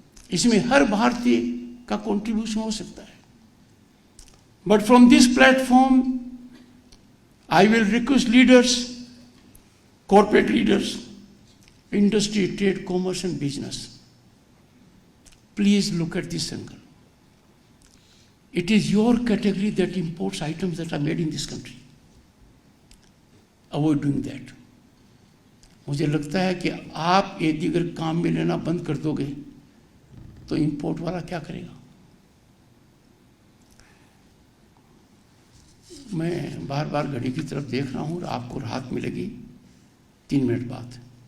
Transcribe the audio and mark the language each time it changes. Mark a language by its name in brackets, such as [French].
[Hindi] इसमें हर भारतीय का कंट्रीब्यूशन हो सकता है। [English] But from this platform I will request leaders, corporate leaders, industry, trade, commerce and business, please look at this angle. It is your category that imports items that are made in this country. Avoid doing that. [Hindi] मुझे लगता है कि आप यदि अगर काम में लेना बंद कर दोगे तो इंपोर्ट वाला क्या करेगा? मैं बार बार घड़ी की तरफ देख रहा हूं और आपको राहत मिलेगी 3 मिनट बाद।